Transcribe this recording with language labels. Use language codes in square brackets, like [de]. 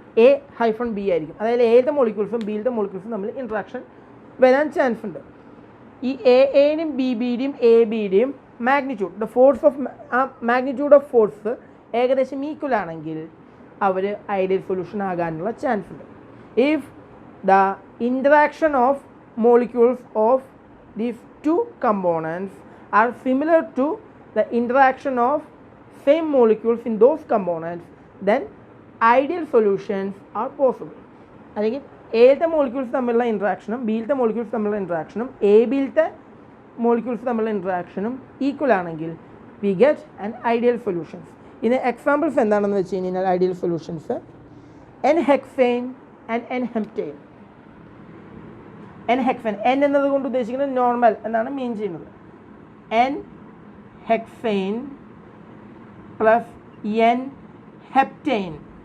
[ml] A-B ആയിരിക്കും. അതായത് എയിലത്തെ മോളിക്യൂൾസും ബിയിലത്തെ മോളിക്യൂൾസും തമ്മിൽ ഇൻട്രാക്ഷൻ വരാൻ ചാൻസ് ഉണ്ട്. ഈ എയുടെയും ബിയുടെയും A ബിയുടെയും magnitude, [en] the force of magnitude of force [ml] ഏകദേശം ഈക്വൽ ആണെങ്കിൽ അവർ ഐഡിയൽ സൊല്യൂഷൻ ആകാനുള്ള ചാൻസ് ഉണ്ട്. [en] If the interaction of molecules of these 2 components are similar to the interaction of same molecules in those components, then ideal solutions are possible. [ml] അല്ലെങ്കിൽ എയിലത്തെ molecules തമ്മിലുള്ള ഇൻട്രാക്ഷനും ബിയിലത്തെ molecules തമ്മിലുള്ള ഇൻട്രാക്ഷനും A ബിയിലത്തെ molecules തമ്മിലുള്ള ഇൻട്രാക്ഷനും equal ആണെങ്കിൽ [en] We get an ideal solutions. [ml] ഇതിന് examples എന്താണെന്ന് വെച്ച് കഴിഞ്ഞാൽ ideal solutions N-hexane and N-heptane. N-hexane, N എന്നത് കൊണ്ട് ഉദ്ദേശിക്കുന്നത് നോർമൽ എന്നാണ് മീൻ ചെയ്യുന്നത്. N-hexane plus N-heptane.